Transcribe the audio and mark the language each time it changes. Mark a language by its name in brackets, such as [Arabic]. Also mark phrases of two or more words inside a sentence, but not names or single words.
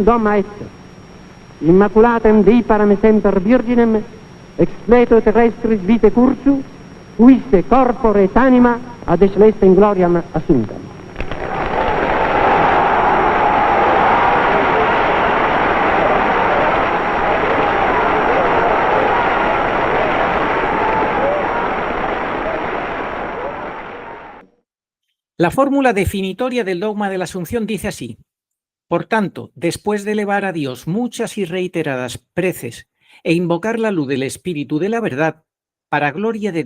[Latin] dogma est, immaculatem Dei param semper virginem, expleto terrestris vitae cursu, fuisse corpore et anima ad celestem gloriam assumptam. [Spanish] La fórmula definitoria del dogma de la Asunción dice así: por tanto, después de elevar a Dios muchas y reiteradas preces e invocar la luz del Espíritu de la verdad, para gloria de